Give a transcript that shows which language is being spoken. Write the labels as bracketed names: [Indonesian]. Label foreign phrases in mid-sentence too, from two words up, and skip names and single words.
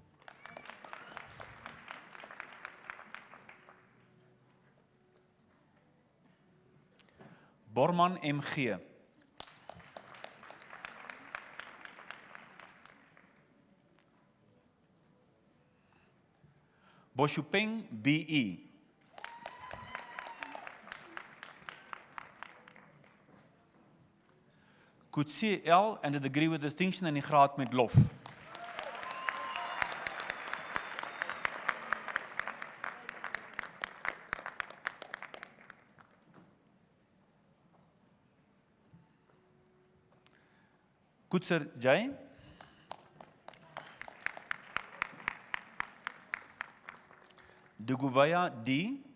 [English] Borman MG. Boshupeng BE. Kutsie L and a degree with distinction [Afrikaans] en die graad met lof. [English] Kutser J. Duguvaya D.